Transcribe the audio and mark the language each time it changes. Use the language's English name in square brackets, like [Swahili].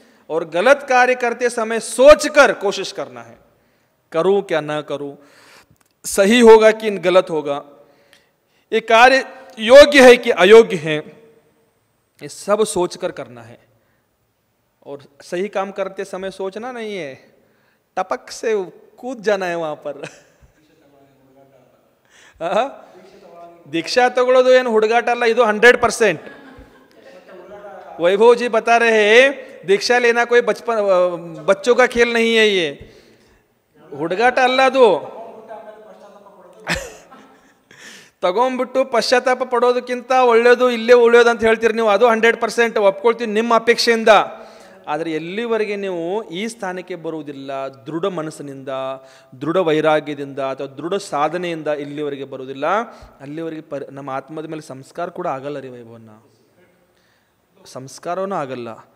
[Hindi] और गलत कार्य करते समय सोचकर कोशिश करना है, करूं क्या ना करूं, सही होगा कि गलत होगा, ये कार्य योग्य है कि अयोग्य है, ये सब सोचकर करना है। और सही काम करते समय सोचना नहीं है, टपक से कूद जाना है वहां पर। [Kannada] दीक्षा तगड़ोದು ಏನು ಹುಡುಗಾಟ ಅಲ್ಲ, ಇದು 100%। [Hindi] वैभव जी बता रहे हैं दीक्षा लेना कोई बच्चों का खेल नहीं है, ये [Kannada] ಹುಡುಗಾಟ ಅಲ್ಲ ಅದು। ತಗೊಂಡ್ಬಿಟ್ಟು ಪಶ್ಚಾತ್ತಾಪ ಪಡೋದಕ್ಕಿಂತ ಒಳ್ಳೇದು ಇಲ್ಲೇ ಉಳಿಯೋದು ಅಂತ ಹೇಳ್ತೀರಿ ನೀವು, ಅದು 100% ಒಪ್ಕೊಳ್ತೀವಿ ನಿಮ್ಮ ಅಪೇಕ್ಷೆಯಿಂದ। ಆದರೆ ಎಲ್ಲಿವರೆಗೆ ನೀವು ಈ ಸ್ಥಾನಕ್ಕೆ ಬರುವುದಿಲ್ಲ, ದೃಢ ಮನಸ್ಸಿನಿಂದ, ದೃಢ ವೈರಾಗ್ಯದಿಂದ ಅಥವಾ ದೃಢ ಸಾಧನೆಯಿಂದ ಇಲ್ಲಿವರೆಗೆ ಬರುವುದಿಲ್ಲ, ಅಲ್ಲಿವರೆಗೆ ನಮ್ಮ ಆತ್ಮದ ಮೇಲೆ ಸಂಸ್ಕಾರ ಕೂಡ ಆಗಲ್ಲ ರೀ ವೈಭವನ್ನ, ಸಂಸ್ಕಾರವೂ ಆಗಲ್ಲ।